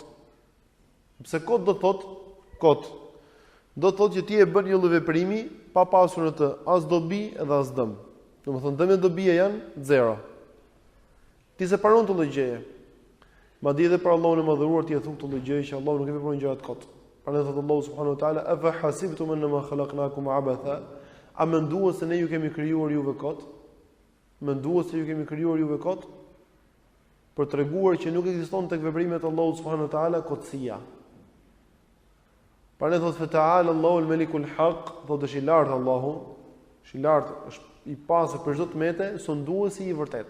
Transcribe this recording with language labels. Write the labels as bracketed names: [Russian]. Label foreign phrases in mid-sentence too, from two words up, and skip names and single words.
[Albanian] Pse kot do thot? Kot. Do thot që ti e bën një lloj veprimi pa pasur në të as dobi edhe as dëm. Domethënë dëm e dobia janë zero. Ti se pranon këtë gjë. Madje edhe për Allahun e Madhëruar ti e thon këtë gjë që Allahu nuk e vepron gjërat kot. Prandaj thot Allahu [Arabic] سبحانه وتعالى: "أفحسبتم أنما خلقناكم عبثا?" [Albanian] A menduat se ne ju kemi krijuar juve kot? Për treguar që nuk ekziston tek veprimet e Allahut [Arabic] سبحانه وتعالى [Albanian] kotësia. Prandaj thot: [Arabic] "فتعالى الله الملك الحق", [Albanian] thot është i lartë Allahu, është i pastër për çdo tmete, sonduesi i vërtet.